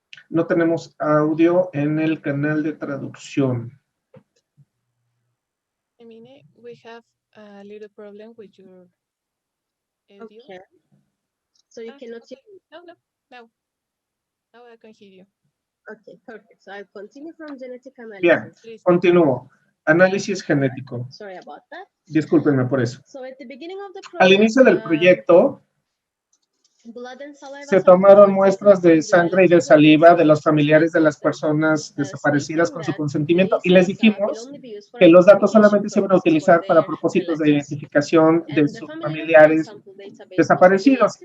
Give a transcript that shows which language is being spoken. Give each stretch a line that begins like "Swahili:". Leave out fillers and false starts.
Spanish: no tenemos audio en el canal de traducción.
English: Emine, we have a little problem with your audio. Okay. So you cannot hear me. No. Now I can hear you. Okay, perfect. So I'll continue from genetic analysis.
Spanish: Bien, continúo. Análisis genético.
English: Sorry about that.
Spanish: Discúlpenme por eso.
English: So at the beginning of the
Spanish: Al inicio del proyecto, se tomaron muestras de sangre y de saliva de los familiares de las personas desaparecidas con su consentimiento y les dijimos que los datos solamente se iban a utilizar para propósitos de identificación de sus familiares desaparecidos.